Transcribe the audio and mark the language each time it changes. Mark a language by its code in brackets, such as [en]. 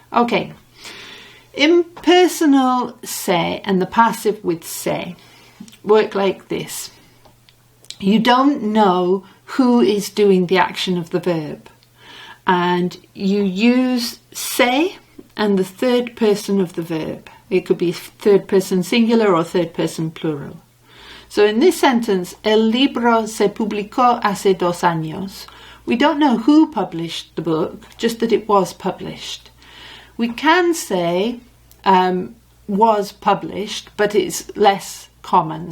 [en] Okay, impersonal se and the passive with se work like this. You don't know who is doing the action of the verb, and you use se and the third person of the verb. It could be third person singular or third person plural. So in this sentence, [es] el libro se publicó hace 2 años. [en] We don't know who published the book, just that it was published. We can say was published, but it's less common.